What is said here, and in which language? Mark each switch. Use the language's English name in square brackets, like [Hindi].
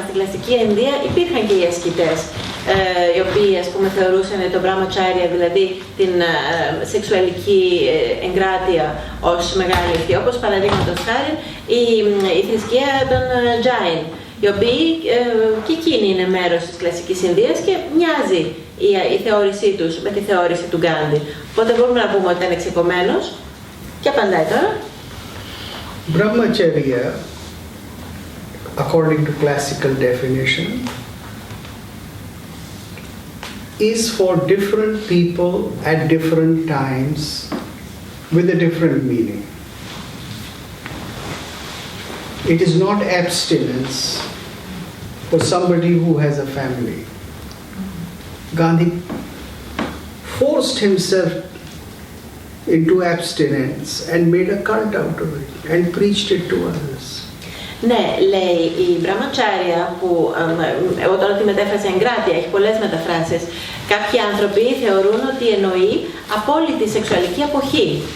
[Greek] Στην κλασική Ινδία υπήρχαν και οι ασκητές, οι οποίοι, ας πούμε, θεωρούσαν το Brahmacharya, δηλαδή την σεξουαλική εγκράτεια, ως μεγάλη ευθύ, όπως παραδείγματος χάρη η θρησκεία των Jain, οι οποίοι και εκείνοι είναι μέρος της κλασικής Ινδίας και μοιάζει η θεώρησή τους με τη θεώρηση του Γκάντι. Οπότε μπορούμε να πούμε ότι ήταν εξοικωμένος. Και απαντάει τώρα. [English] Brahmacharya, according to classical definition, is for different people at different times with a different meaning. It is not abstinence for somebody who has a family. Gandhi forced himself into abstinence and made a cult out of it and preached it to others. [Greek] Ναι, λέει η Brahmacharya, που εγώ τώρα τη μετέφραση εγκράτεια, έχει πολλές μεταφράσεις. Κάποιοι άνθρωποι θεωρούν ότι εννοεί απόλυτη σεξουαλική αποχή.